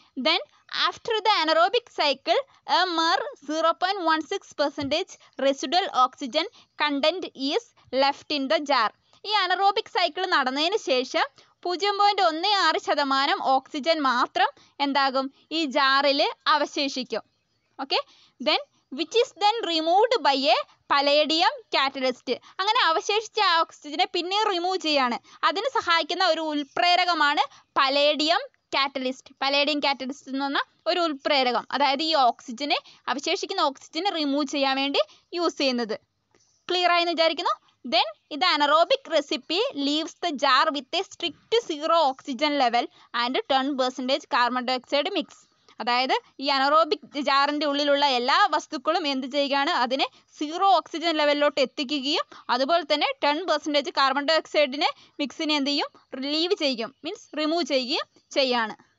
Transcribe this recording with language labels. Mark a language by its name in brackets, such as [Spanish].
[English] Then after the anaerobic cycle a mere 0.16% residual oxygen content is left in the jar. [Malayalam] ഈ anaerobic cycle നടന്നതിന് ശേഷം 0.16% oxygen മാത്രം എന്താകും? ഈ ജാറിൽ അവശേഷിക്കും. [English] Okay, then which is then removed by a palladium catalyst. [Malayalam] അങ്ങനെ അവശേഷിച്ച ആ ഓക്സിജനെ പിന്നെ റിമൂവ് ചെയ്യാണ്. അതിന് സഹായിക്കുന്ന ഒരു ഉൽപ്രേരകമാണ് പലേഡിയം കാറ്റലിസ്റ്റ്. പലേഡിയം കാറ്റലിസ്റ്റ് എന്ന് പറഞ്ഞാൽ ഒരു ഉൽപ്രേരകം, അതായത് ഈ ഓക്സിജനെ, അവശേഷിക്കുന്ന ഓക്സിജനെ റിമൂവ് ചെയ്യാൻ വേണ്ടി യൂസ് ചെയ്യുന്നത്. ക്ലിയർ ആയെന്ന് വിചാരിക്കുന്നു. [English] Then the anaerobic recipe leaves the jar with a strict 0 oxygen level and 10% carbon dioxide mix. [Malayalam] അതായത് ഈ അനറോബിക് ജാറിൻ്റെ ഉള്ളിലുള്ള എല്ലാ വസ്തുക്കളും എന്ത് ചെയ്യുകയാണ്? അതിനെ 0 ഓക്സിജൻ ലെവലിലോട്ട് എത്തിക്കുകയും അതുപോലെ തന്നെ 10% കാർബൺ ഡൈ ഓക്സൈഡിനെ മിക്സിനെ എന്ത് ചെയ്യും? ലീവ് ചെയ്യും, മീൻസ് റിമൂവ് ചെയ്യുകയും ചെയ്യാണ്.